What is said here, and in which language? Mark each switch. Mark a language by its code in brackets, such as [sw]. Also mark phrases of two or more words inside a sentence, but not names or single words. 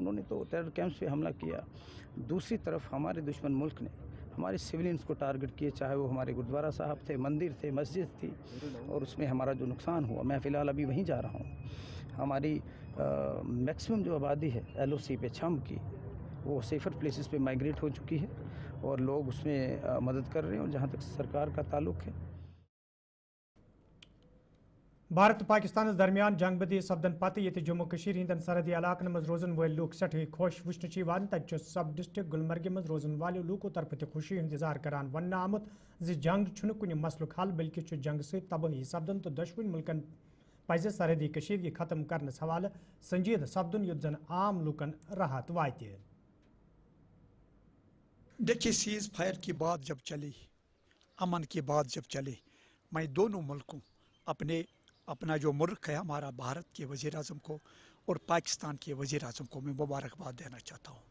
[ur] انہوں نے تو [en] terror camps [ur] پہ حملہ کیا، دوسری طرف ہمارے دشمن ملک نے ہمارے سویلینس کو ٹارگٹ کیے، چاہے وہ ہمارے گردوارہ صاحب تھے، مندر تھے، مسجد تھی، اور اس میں ہمارا جو نقصان ہوا، میں فی الحال ابھی وہیں جا رہا ہوں۔ ہماری میکسیمم جو آبادی ہے ایل او سی پہ چھم کی، وہ [en] safer places [ur] پہ مائیگریٹ ہو چکی ہے، اور لوگ اس میں مدد کر رہے ہیں، اور جہاں تک سرکار کا تعلق ہے۔ [ks] بھارت پاکستان درمیان جنگ بدی سپدن پتہ یہ جموں کشیر ہندن سرحدی علاقن مز روزن ول لوک سٹھے خوش وچھن تت [en] sub district [ks] گلمرگہ مز روزن والو لوکو طرف تہ خوشی ہند اظہار کران ون آمت زِ جنگ چھن کن مسلک حل بلکہ جنگ ست تباہی سپدن تو دشوین ملکن پزِ سرحدی کشیدگی ختم کرنس حوالہ سنجیدہ سپدن یت زن عام لوکن راحت واتہ۔ [ur] دیکھیے، سیز فائر کی بات جب چلی، امن کی بات جب چلی، میں دونوں ملکوں اپنا جو ملک ہے ہمارا بھارت کے وزیر اعظم کو اور پاکستان کے وزیر اعظم کو میں مبارکباد دینا چاہتا ہوں۔